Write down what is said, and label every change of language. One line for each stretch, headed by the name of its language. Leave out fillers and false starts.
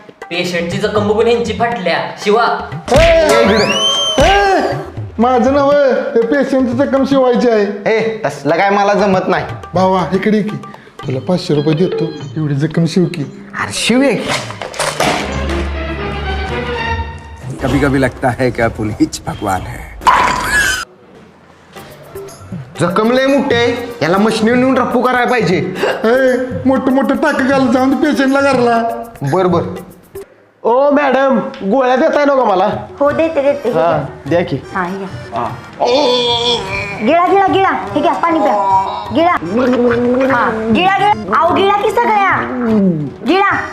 Marathi: पेशंटची जखम बघून ह्यांची फाटल्या, शिवा. माझं नव हे पेशंटची जखम शिवायची आहे. ए तसलं काय मला जमत नाही. भावा इकडे की, तुला 500 रुपये देतो, एवढी जखम शिव की. अरे शिव एक.
Hindi: कभी कभी लगता है कि आप उन्हीं भगवान है.
Marathi: जखम लय मोठे आहे, याला मशनी नेऊन रप्पू करायला पाहिजे. मोठं मोठं टाक घाल जाऊन पेशंटला घरला. बर बर. ओ मॅडम गोळ्या देताय ना का मला? हो देते देते. हे हा घ्या. द्या की. हा हे घ्या. गिळा गिळा गिळा. हे घ्या पाणी प्या. गिळा. हा गिळा गिळा. अहो गिळा की सगळ्या. गिळा.